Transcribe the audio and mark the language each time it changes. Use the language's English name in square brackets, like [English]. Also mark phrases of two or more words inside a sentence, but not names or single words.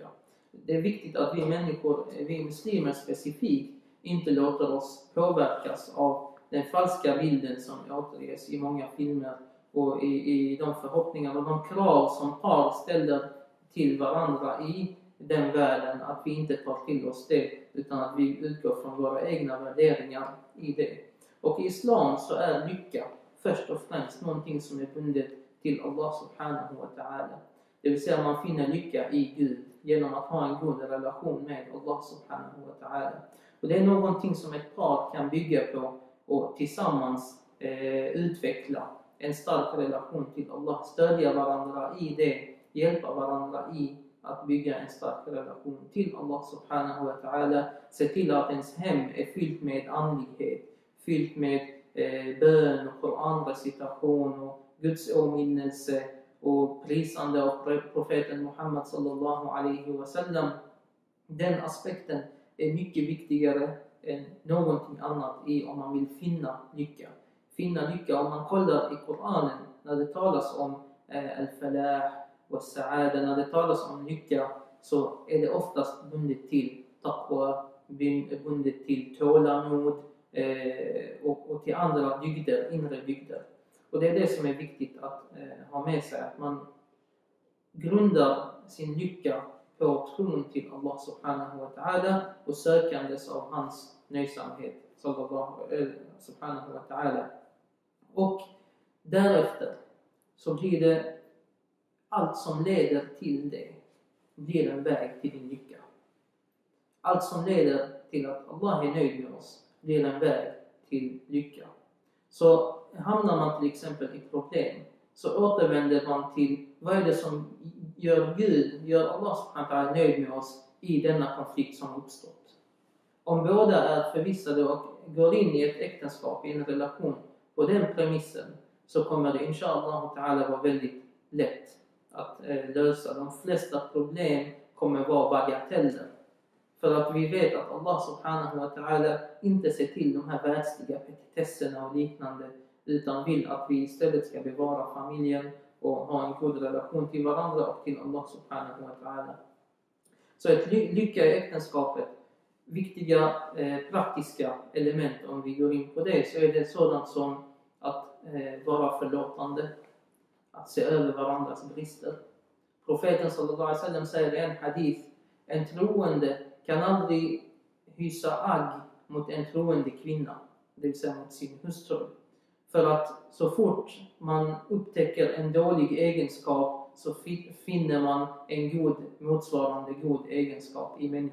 [Swedish] Det är viktigt att vi människor, vi muslimer specifikt, inte låter oss påverkas av den falska bilden som återges i många filmer och i de förhoppningar och de krav som par ställer till varandra i den världen, att vi inte tar till oss det utan att vi utgår från våra egna värderingar i det. Och i islam så är lycka först och främst någonting som är bundet till Allah [Arabic] سبحانه وتعالى. [Swedish] Det vill säga man finner lycka i Gud genom att ha en god relation med Allah [Arabic] سبحانه وتعالى. [Swedish] Och det är någonting som ett par kan bygga på och tillsammans utveckla en stark relation till Allah, stödja varandra i det, hjälpa varandra i att bygga en stark relation till Allah [Arabic] سبحانه وتعالى, [Swedish] se till att ens hem är fyllt med andlighet, fyllt med bön och Koranrecitation och Guds åminnelse och prisande av profeten Muhammad [Arabic] صلى الله عليه وسلم. [Swedish] Den aspekten är mycket viktigare än någonting annat om man vill finna lycka. Om man kollar i Koranen när det talas om al-falah och sa'ada, när det talas om lycka, så är det oftast bundet till taqwa, bundet till tålamod och till andra dygder, inre dygder. Och det är det som är viktigt att ha med sig, att man grundar sin lycka på tron till Allah [Arabic] سبحانه وتعالى [Swedish] och sökandes av hans nöjsamhet [Arabic] سبحانه وتعالى. [Swedish] Och därefter så blir det allt som leder till det blir en väg till din lycka. Allt som leder till att Allah är nöjd med oss blir en väg till lycka. Så hamnar man till exempel i problem, så återvänder man till vad är det som gör Allah [Arabic] سبحانه وتعالى [Swedish] nöjd med oss i denna konflikt som uppstått. Om båda är förvissade och går in i ett äktenskap, i en relation på den premissen, så kommer det [Arabic] إن شاء الله تعالى [Swedish] vara väldigt lätt att lösa. De flesta problem kommer vara bagateller. För att vi vet att Allah [Arabic] سبحانه وتعالى [Swedish] inte ser till de här världsliga petitesserna och liknande, utan vill att vi istället ska bevara familjen och ha en god relation till varandra och till Allah [Arabic] سبحانه وتعالى. [Swedish] Så ett lycka i äktenskapet, viktiga praktiska element, om vi går in på det, så är det sådant som att vara förlåtande, att se över varandras brister. Profeten [Arabic] صلى الله عليه وسلم [Swedish] säger i en hadith: en troende kan aldrig hysa agg mot en troende kvinna, det vill säga mot sin hustru. För att så fort man upptäcker en dålig egenskap så finner man en motsvarande god egenskap i människan.